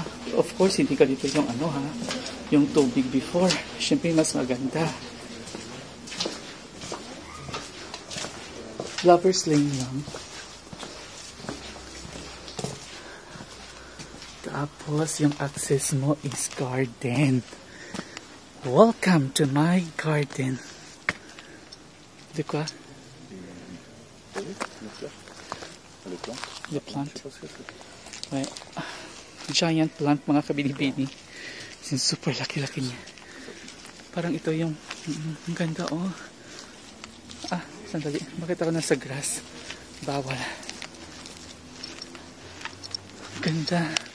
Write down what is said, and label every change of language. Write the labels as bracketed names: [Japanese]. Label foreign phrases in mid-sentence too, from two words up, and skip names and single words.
[Filipino] Of course, hindi ka dito yung yung tubig before. Siyempre, mas maganda. Lover's Lane lang. Tapos, yung access mo is garden. [English] Welcome to my garden. [French] De quoi? Le plant. Ouais. [English] Giant plant, [Filipino] mga kabinibini. Super laki-laki niya. Parang ito yung ang ganda, oh. Sandali. Bakit ako nasa grass? Bawal. Ganda.